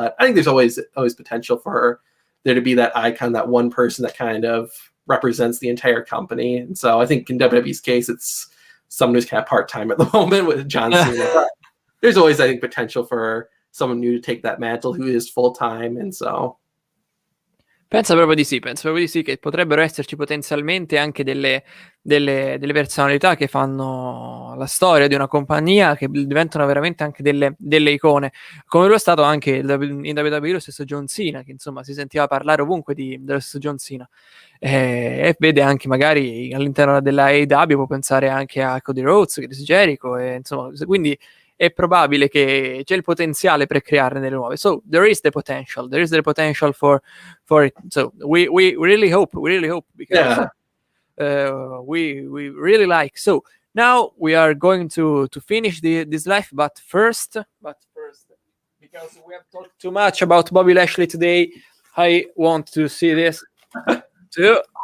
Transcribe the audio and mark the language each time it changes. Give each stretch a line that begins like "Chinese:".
English: But I think there's always potential for there to be that icon, that one person that kind of represents the entire company. And so I think in WWE's case, it's someone who's kind of part-time at the moment with John Cena. There's always, I think, potential for someone new to take that mantle who is full-time. And so
Italian: penso proprio di sì che potrebbero esserci potenzialmente anche delle personalità che fanno la storia di una compagnia, che diventano veramente anche delle icone, come lo è stato anche in WWE lo stesso John Cena, che insomma si sentiva parlare ovunque dello stesso John Cena, e vede anche magari all'interno della AEW, può pensare anche a Cody Rhodes, Chris Jericho, e insomma, quindi è probabile che c'è il potenziale per crearne delle nuove.
English: So there is the potential for it. So we really hope because we really like. So now we are going to finish this live, but first, because we have talked too much about Bobby Lashley today, I want to see this too.